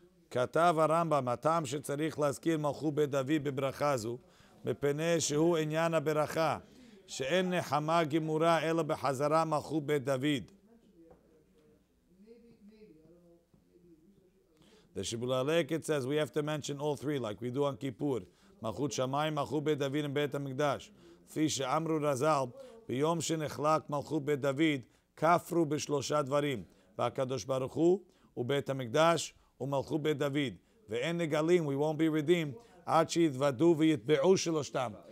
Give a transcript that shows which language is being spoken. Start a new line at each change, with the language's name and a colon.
Hebrew: כתב הרמב"ם, הטעם שצריך להזכיר מלכות בית דוד בברכה זו, מפני שהוא עניין הברכה. שאין נחמה גמורה אלא בחזרה מלכות בית דוד.
English: The Shibbolei Leket says we have to mention all three like we do on Kippur.
Hebrew: מלכות שמיים, מלכות בית דוד ובית המקדש. כפי שאמרו רז"ל, ביום שנחלק מלכות בית דוד, כפרו בשלושה דברים. והקדוש ברוך הוא, ובית המקדש, ומלכות בית דוד. ואין נגלים,
English: we won't be redeemed,
Hebrew: עד שיתוודו ויתבעו שלושתם.